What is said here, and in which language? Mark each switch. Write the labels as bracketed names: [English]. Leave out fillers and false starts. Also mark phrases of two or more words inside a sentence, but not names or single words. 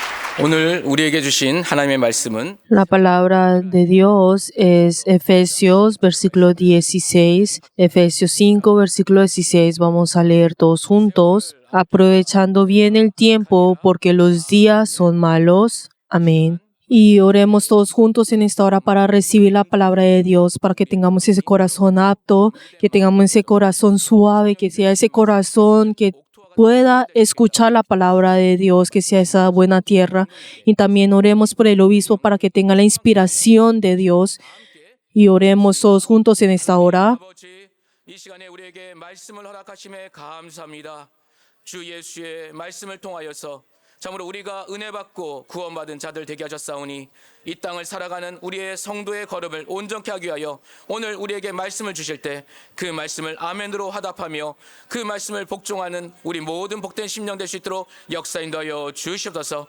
[Korean] 오늘 우리에게 주신 하나님의 말씀은 [Spanish] La palabra de Dios es Efesios versículo 16, Efesios 5 versículo 16. Vamos a leer todos juntos. Aprovechando bien el tiempo porque los días son malos. Amén. Y oremos todos juntos en esta hora para recibir la palabra de Dios, para que tengamos ese corazón apto, que tengamos ese corazón suave, que sea ese corazón que pueda escuchar la palabra de Dios, que sea esa buena tierra. Y también oremos por el obispo para que tenga la inspiración de Dios. Y oremos todos juntos en esta hora. [Korean] 아버지, 이 시간에 우리에게 말씀을 허락하심에 감사합니다. 주 예수의 말씀을 통하여서 참으로 우리가 은혜 받고 구원받은 자들 되게 하셨사오니 이 땅을 살아가는 우리의 성도의 걸음을 온전케 하기 위하여 오늘 우리에게 말씀을 주실 때 그 말씀을 아멘으로 화답하며 그 말씀을 복종하는 우리 모든 복된 심령 될 수 있도록 역사 인도하여 주시옵소서.